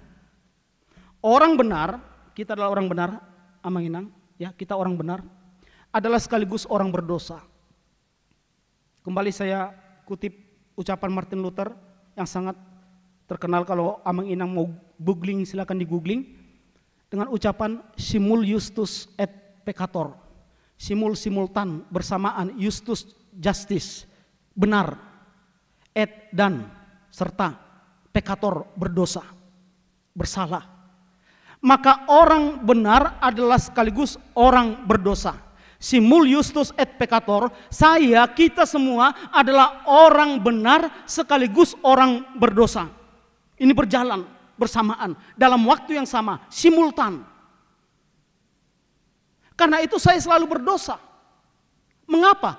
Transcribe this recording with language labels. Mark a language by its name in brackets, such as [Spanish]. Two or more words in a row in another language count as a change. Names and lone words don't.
[Indonesian] Orang benar, kita adalah orang benar, Amanginang, ya, kita orang benar, adalah sekaligus orang berdosa. Kembali saya kutip ucapan Martin Luther yang sangat terkenal, kalau Amanginang mau googling silakan di googling, dengan ucapan [Latin] simul justus et peccator. [Indonesian] Simul simultan, bersamaan, justus justice, benar, et dan, serta, peccator, berdosa, bersalah. Maka orang benar adalah sekaligus orang berdosa. [Latin] Simul justus et peccator, [Indonesian] saya, kita semua adalah orang benar sekaligus orang berdosa. Ini berjalan bersamaan, dalam waktu yang sama, simultan. Karena itu saya selalu berdosa. Mengapa?